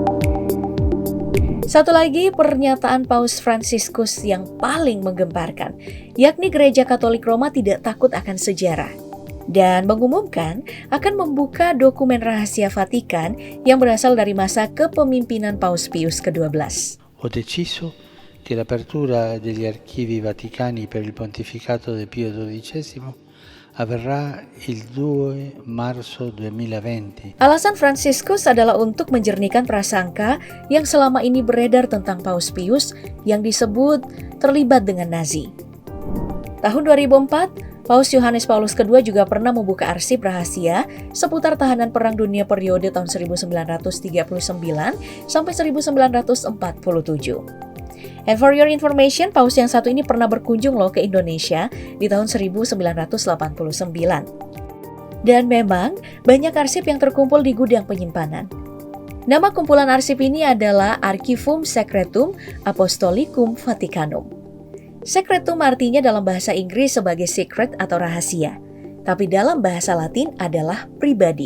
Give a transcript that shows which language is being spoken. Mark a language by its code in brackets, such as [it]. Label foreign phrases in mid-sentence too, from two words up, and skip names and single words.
[id] Satu lagi pernyataan Paus Fransiskus yang paling menggemparkan, yakni Gereja Katolik Roma tidak takut akan sejarah dan mengumumkan akan membuka dokumen rahasia Vatikan yang berasal dari masa kepemimpinan Paus Pius ke-12. [it] Ho deciso che l'apertura degli archivi vaticani per il pontificato di Pio XII avverrà il 2 marzo 2020. [id] Alasan Fransiskus adalah untuk menjernihkan prasangka yang selama ini beredar tentang Paus Pius yang disebut terlibat dengan Nazi. Tahun 2004, Paus Yohanes Paulus II juga pernah membuka arsip rahasia seputar tahanan Perang Dunia periode tahun 1939 sampai 1947. [en] And for your information, [id] paus yang satu ini pernah berkunjung loh ke Indonesia di tahun 1989. Dan memang banyak arsip yang terkumpul di gudang penyimpanan. Nama kumpulan arsip ini adalah Archivum Secretum Apostolicum Vaticanum. Secretum artinya dalam bahasa Inggris sebagai secret atau rahasia, tapi dalam bahasa Latin adalah pribadi.